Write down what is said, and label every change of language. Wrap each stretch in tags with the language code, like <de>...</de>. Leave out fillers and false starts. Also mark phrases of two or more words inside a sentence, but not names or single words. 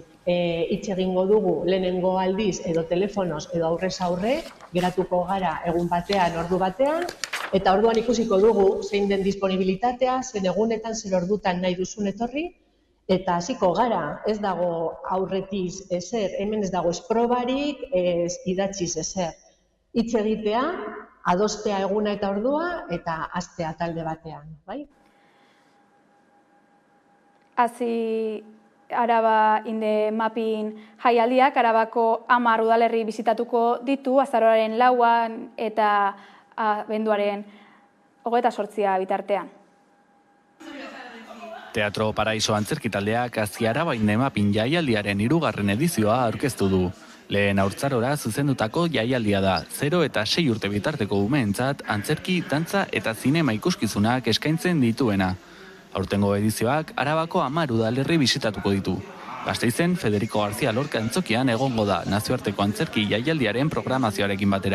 <eu>Hitz egingo dugu lehenengo aldiz, edo telefonoz, edo aurrez aurre, geratuko gara egun batean, ordu batean, eta orduan ikusiko dugu zein den disponibilitatea, zein egunetan, zer ordutan nahi duzun etorri, eta hasiko gara, ez dago aurretiz ezer, hemen ez dago esprobarik, ez idatziz ezer. Hitz egitea, adostea eguna eta ordua, eta hastea talde batean, bai? Hasi Araba in the Mapping jaialdiak Arabako 10 udalerri bizitatuko ditu, azaroaren 4an eta abenduaren 28 bitartean. Teatro Paraiso antzerkitaldeak Araba in the Mapping jaialdiaren 3. edizioa aurkeztu du. Lehen haurtzarora zuzendutako jaialdia da, 0 eta 6 urte bitarteko umeentzat antzerki, dantza eta zinema ikuskizunak eskaintzen dituena. Aurtengo edizioak Arabako 10 udalerri bisitatuko ditu. Gasteizen Federico García Lorca antzokian egongo da nazioarteko antzerki jaialdiaren programazioarekin batera.</eu>